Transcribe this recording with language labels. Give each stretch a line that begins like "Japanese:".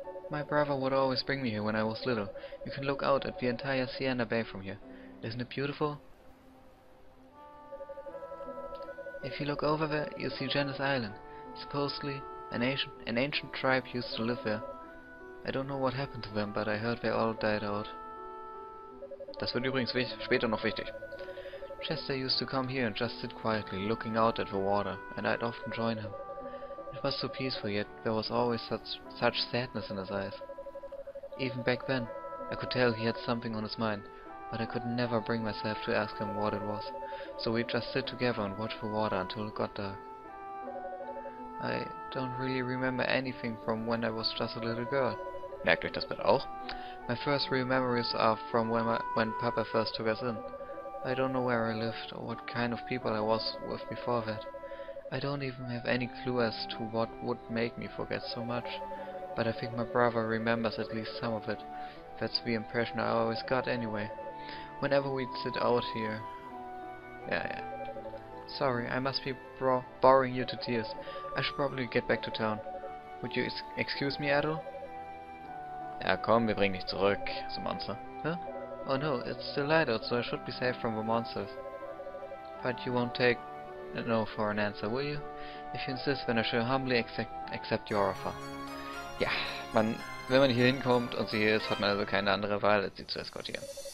English: My brother would always bring me here when I was little. You can look out at the entire Sienna Bay from here. Isn't it beautiful? If you look over there, you see Janice Island. Supposedly, an ancient tribe used to live there. I don't know what happened to them, but I heard they all died out.
German: Das wird übrigens später noch wichtig.
English: Chester used to come here and just sit quietly, looking out at the water, and I'd often join him. It was so peaceful, yet there was always such sadness in his eyes. Even back then, I could tell he had something on his mind, but I could never bring myself to ask him what it was. So we'd just sit together and watch the water until it got dark. I don't really remember anything from when I was just a little girl.
German: Merkt euch das bitte auch.
English: My first real memories are from when Papa first took us in. I don't know where I lived or what kind of people I was with before that. I don't even have any clue as to what would make me forget so much. But I think my brother remembers at least some of it. That's the impression I always got anyway. Whenever we'd sit out here. Yeah. Sorry, I must be boring you to tears. I should probably get back to town. Would you excuse me, Adol?
German: Ja, komm, wir bringen dich zurück, so Monster. Huh?
English: Oh no, it's still light out, so I should be safe from the monsters. But you won't take no for an answer, will you? If you insist, then I shall humbly accept your offer.
German: Ja, wenn man hier hinkommt und sie hier ist, hat man also keine andere Wahl, als sie zu eskortieren.